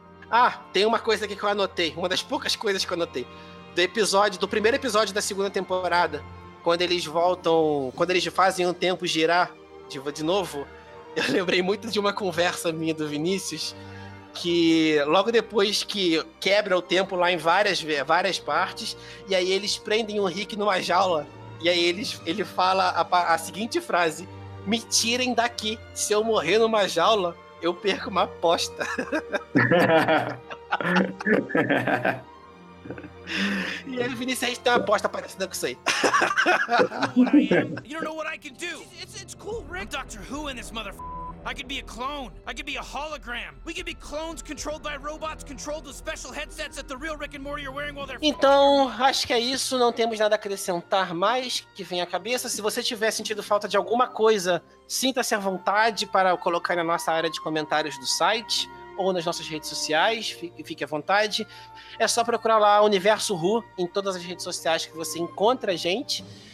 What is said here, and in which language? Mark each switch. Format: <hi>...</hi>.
<pt>Ah, tem uma coisa aqui que eu anotei, uma das poucas coisas que eu anotei. Do episódio, do primeiro episódio da segunda temporada, quando eles voltam, quando eles fazem um tempo girar de novo, eu lembrei muito de uma conversa minha do Vinícius, que logo depois que quebra o tempo lá em várias partes, e aí eles prendem o Rick numa jaula, e aí ele fala a seguinte frase: me tirem daqui, se eu morrer numa jaula, eu perco uma aposta. E aí, Vinícius, a gente tem uma aposta parecida com isso aí.</pt> <en>You don't know what I can do. It's cool, Rick. Doctor Who in this motherfucker. I could be a clone. I could be a hologram. We could be clones controlled by robots controlled with special headsets that the real Rick and Morty are wearing while they're.</en> <pt>Então, acho que é isso. Não temos nada a acrescentar mais que vem à cabeça. Se você tiver sentido falta de alguma coisa, sinta-se à vontade para colocar na nossa área de comentários do site ou nas nossas redes sociais, fique à vontade. É só procurar lá Universo Ru em todas as redes sociais que você encontra a gente.</pt>